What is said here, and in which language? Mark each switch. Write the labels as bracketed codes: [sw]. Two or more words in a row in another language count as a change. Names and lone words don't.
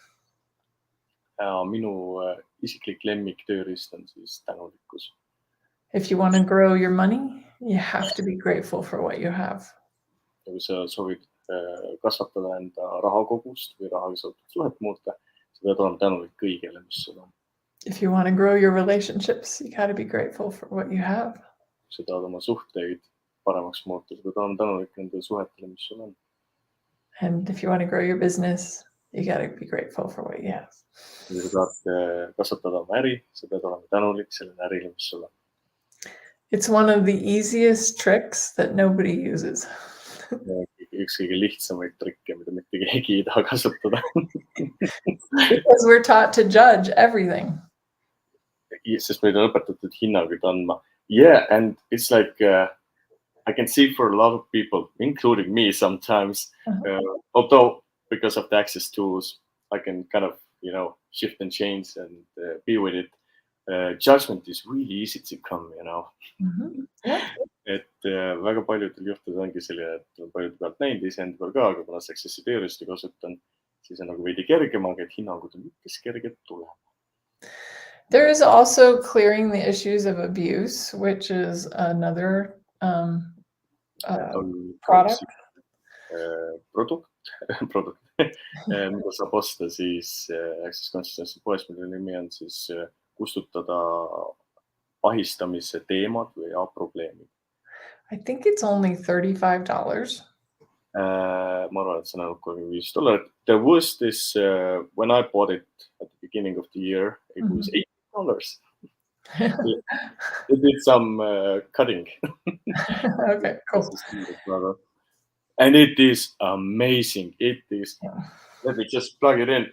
[et] Minu isiklik lemmiktööriist on siis tänulikkus. [en] If you want to grow your money, you have to be grateful for what you have. [et] Ja kui sa soovid kasvatada enda rahakogust või rahaga seotud suhet muuta, sa pead olema tänulik kõigele, mis sul on. [en] If you want to grow your relationships, you got to be grateful for what you have. [et] Sa tahad oma suhteid paremaks muuta, sa pead olema tänulik nendele suhetele, mis sul on. [en] And if you want to grow your business, you got to be grateful for what you have. [et] Kui sa tahad kasvatada oma äri, sa pead olema tänulik sellele ärile, mis sul on. [en] It's one of the easiest tricks that nobody uses. [et] Üks kõige lihtsamaid trikke, mida mitte keegi ei taha kasutada. [en] Because we're taught to judge everything. [et] Sest meid on õpetatud hinnanguid andma. [en] Yeah, and it's like I can see for a lot of people, including me sometimes, although because of the access tools, I can kind of, shift and change and be with it. Judgment is really easy to come, Yeah. [et] Et väga paljudel juhtudel ongi selline, et on paljude pealt näinud iseenda peal ka, aga kuna Accessi tööriistu kasutan, siis on nagu veidi kergem, aga et hinnangud on üpris kerged tulema. [en] There is also clearing the issues of abuse, which is another product. [et] Produkt, mida saab osta siis Access Consciousnessi poes, mille nimi on siis kustutada ahistamise teemad või probleemid. [en] I think it's only $35. [et] Ma arvan, et see on $35. [en] There was this, when I bought it at the beginning of the year, it was $80. They did some cutting. Okay, cool. And it is amazing. It is, let me just plug it in.